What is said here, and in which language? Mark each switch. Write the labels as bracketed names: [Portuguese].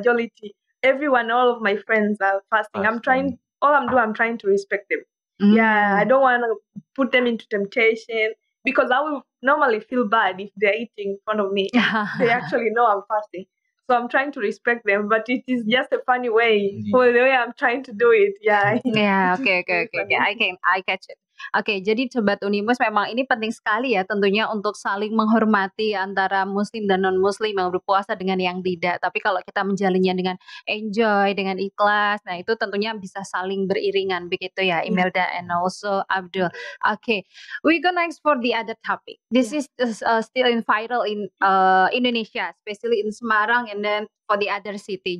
[English] majority all of my friends are fasting. I'm trying to respect them. Yeah, I don't want to put them into temptation because I will normally feel bad if they're eating in front of me. They actually know I'm fasting. So I'm trying to respect them, but it is just a funny way for the way I'm trying to do it. Yeah. Ya, It is oke. very funny. I catch it. [Indonesian] Oke, jadi Sobat Unimus memang ini penting sekali ya tentunya untuk saling menghormati antara muslim dan non-muslim yang berpuasa dengan yang tidak. Tapi kalau kita menjalinnya dengan enjoy, dengan ikhlas, nah itu tentunya bisa saling beriringan begitu ya, Imelda [English] and also [Indonesian] Abdul. [English] Okay, we go next for the other topic. This is still in viral in Indonesia, especially in Semarang and then for the other city.